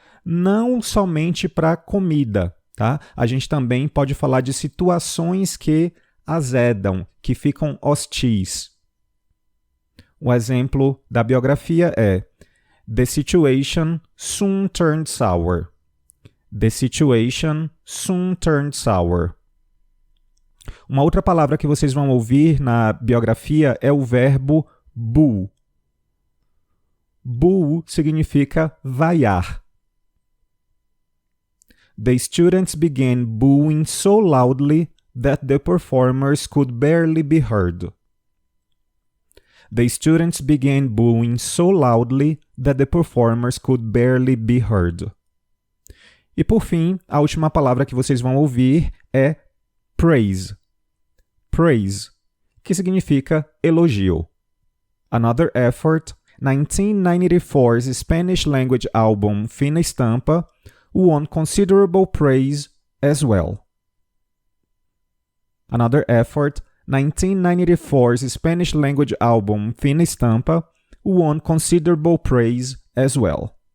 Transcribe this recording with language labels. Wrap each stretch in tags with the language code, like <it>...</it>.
<pt>Não somente para comida, tá? A gente também pode falar de situações que azedam, que ficam hostis. O exemplo da biografia é</pt> <en>The situation soon turned sour. The situation soon turned sour.</en> <pt>Uma outra palavra que vocês vão ouvir na biografia é o verbo boo. Boo significa vaiar.</pt> <en>The students began booing so loudly that the performers could barely be heard. The students began booing so loudly that the performers could barely be heard.</en> <pt>E por fim, a última palavra que vocês vão ouvir é praise. Praise, que significa elogio.</pt> <en>Another Effort, 1994's Spanish language album Fina Estampa, won considerable praise as well. Another Effort, 1994's Spanish-language album Fina Estampa, won considerable praise as well.</en>